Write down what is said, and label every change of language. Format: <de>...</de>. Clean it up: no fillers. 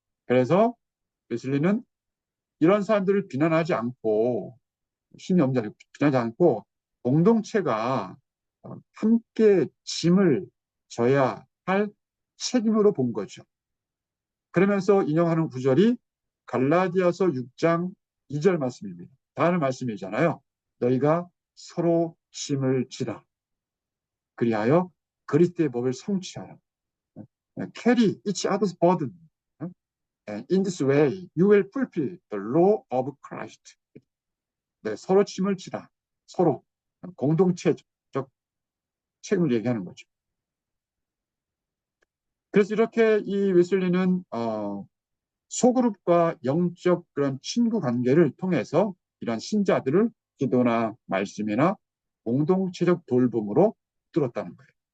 <ko>그래서 웨슬리는 이런 사람들을 비난하지 않고 힘이 없는 자를 비난하지 않고 공동체가 함께 짐을 져야 할 책임으로 본 거죠. 그러면서 인용하는 구절이 갈라디아서 6장 2절 말씀입니다. 다른 말씀이잖아요. 너희가 서로 짐을 지라. 그리하여 그리스도의 법을 성취하라.</ko> <en>carry each other's burden. And in this way, you will fulfill the law of Christ.</en> <ko>네, 서로 짐을 지라. 서로 공동체적 책임을 얘기하는 거죠. 그래서 이렇게 이 웨슬리는 소그룹과 영적 그런 친구 관계를 통해서 이런 신자들을 기도나 말씀이나 공동체적 돌봄으로 뚫었다는 거예요.</ko>